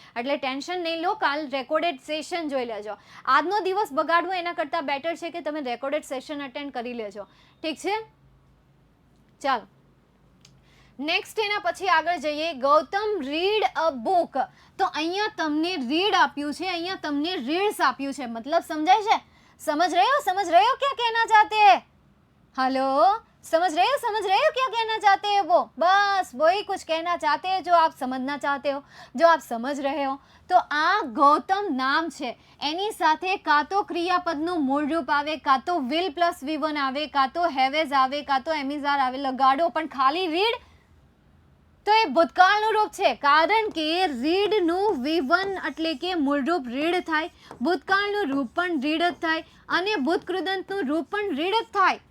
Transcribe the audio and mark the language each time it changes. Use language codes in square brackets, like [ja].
[gu] એટલે ટેન્શન નહીં લો, કાલ રેકોર્ડેડ સેશન જોઈ લેજો. આજનો દિવસ બગાડવો એના કરતાં બેટર છે કે તમે રેકોર્ડેડ સેશન અટેન્ડ કરી લેજો. ઠીક છે? ચાલો નેક્સ્ટ એના પછી આગળ જઈએ. Gautam [en] Read a book. [gu] તો અહીંયા તમને રીડ આપ્યું છે, અહીંયા તમને રીડ્સ આપ્યું છે. મતલબ સમજાય છે? [hi] समझ रहे हो क्या कहना चाहते हैं? हेलो, समझ रहे हो क्या कहना चाहते हैं? वो बस वही कुछ कहना चाहते हैं जो आप समझना चाहते हो, जो आप समझ रहे हो. [gu] તો આ ગૌતમ નામ છે, એની સાથે કાં તો ક્રિયાપદનું મૂળ રૂપ આવે, કાં તો વિલ પ્લસ V1 આવે, કાં તો હેવેઝ આવે, કાં તો એમિઝાર આવે. લગાડો, પણ ખાલી રીડ તો એ ભૂતકાળનું રૂપ છે, કારણ કે રીડનું V1 એટલે કે મૂળરૂપ રીડ થાય, ભૂતકાળનું રૂપ પણ રીડ જ થાય અને ભૂતકૃદંતનું રૂપ પણ રીડ જ થાય.